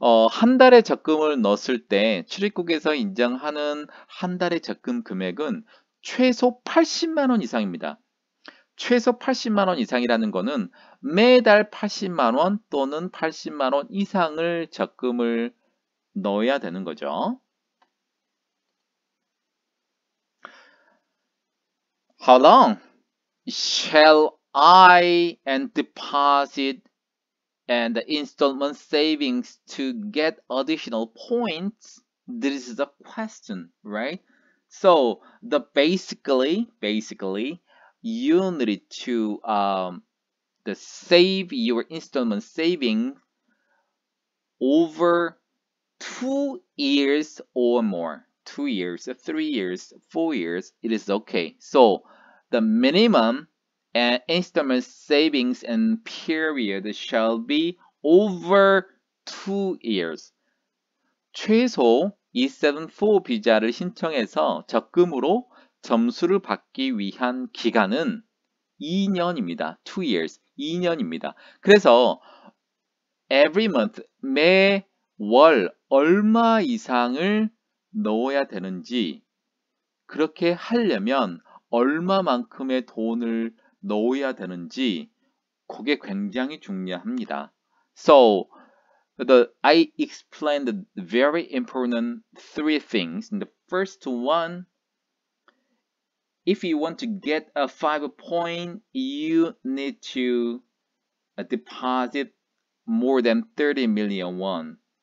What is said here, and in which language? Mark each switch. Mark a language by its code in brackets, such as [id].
[ko] 한 달에 적금을 넣었을 때 출입국에서 인정하는 한 달의 적금 금액은 최소 80만 원 이상입니다. 최소 80만 원 이상이라는 거는 매달 80만 원 또는 80만 원 이상을 적금을 넣어야 되는 거죠. [en] How long shall I and deposit and the installment savings to get additional points? This is the question, right? So basically you need to save your installment saving over 2 years or more. 2 years, 3 years, 4 years, it is okay. So the minimum and installment savings and period shall be over 2 years. [ko] 최소 E74 비자를 신청해서 적금으로 점수를 받기 위한 기간은 2년입니다. [en] 2 years, [ko] 2년입니다. 그래서 [en] every month, [ko] 매월 얼마 이상을 넣어야 되는지, 그렇게 하려면 얼마만큼의 돈을 넣어야 되는지, 그게 굉장히 중요합니다. [en] So, I explained the very important 3 things. The first one, if you want to get a 5 point, you need to deposit more than 30 million won.